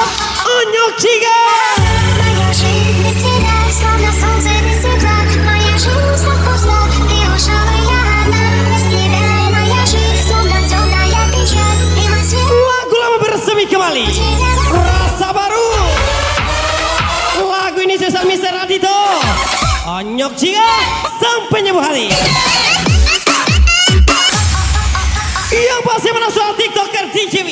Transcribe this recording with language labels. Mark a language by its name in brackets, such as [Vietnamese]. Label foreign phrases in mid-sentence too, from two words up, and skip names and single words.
[Indonesian] Onyok Ciga. [Russian] Моя жизнь без тебя, словно солнце без тепла. Моя жизнь так пуста, ты ушла, и я одна. Без тебя моя жизнь, словно темная печаль. И мой свет [Indonesian] Lagu lama bersemi kembali. Rasa baru. Lagu ini spesial Mr. Radito. Onyok Ciga sang penyembuh hari. Yang pasti menang soal TikToker DJW.